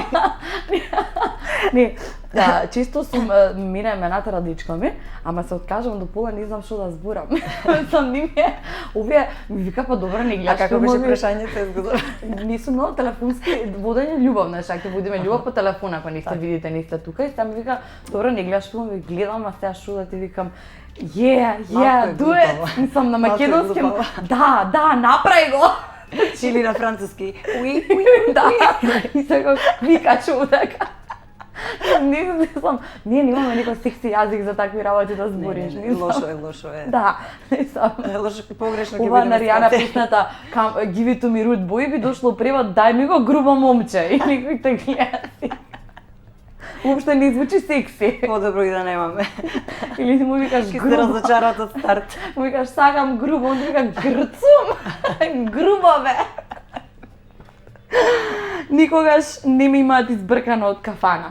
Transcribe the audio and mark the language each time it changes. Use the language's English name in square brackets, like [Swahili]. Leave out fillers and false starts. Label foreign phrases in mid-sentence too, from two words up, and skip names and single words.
[Macedonian] Не, често сум мене ме натера дечко ми, ама се откажам до пола, не знам што да зборам. Сам ни ми овие ми вика па добро не гледаш. А како беше прашањето изгодно? Не сум имала телефонски водење љубов, знаеш, ќе водиме љубов по телефон, ако не сте видите, не сте тука и сам ми вика, добро не гледаш филм, ви гледам, а сега што да ти викам, [English] do it! [Macedonian] Сам на македонски. Да, направи го. Или на француски. Уи. Да. И сега вика човека. Не знам, ние немаме никој секси јазик за такви работи да збориш. Лошо е. Да, не сам. Лошо, погрешно ќе Ова биде на Ријана песната Give it to me rude boy би дошло превод дај ми го грубо момче и никој те гледа. Уопште не звучи секси. Подобро и да немаме. Или му викаш Ќе се грубо. разочарат од старт. Му викаш сакам грубо, он ти вика грцум. Грубо бе. Никогаш не ми имаат избркано од кафана.